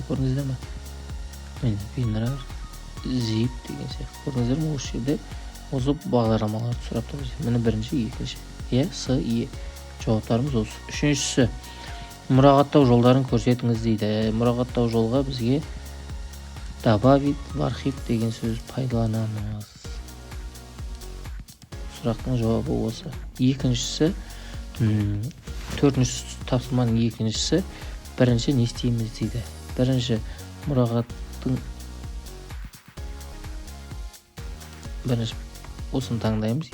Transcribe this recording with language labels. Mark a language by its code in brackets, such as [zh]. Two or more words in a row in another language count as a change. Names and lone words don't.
[kk] Көрдіңіздер ме? Міне WinRAR Zip деген сияқты. Көрдіңіздер ме? Осы жерде осы бағдарламаларды сұрап тұр. Міне бірінші, екінші. С, Е. Жауаптарымыз осы. Үшіншісі мұрағаттау жолдарын көрсетіңіз дейді. Мұрағаттау жолға бізге [ru] добавить в архив [kk] деген сөз пайдаланамыз. Сұрақтың жауабы осы. Екіншісі, төртінші тапсырманың екіншісі, бірінші не істейміз дейді. Бірінші мұрағаттың бірінші осыны таңдаймыз.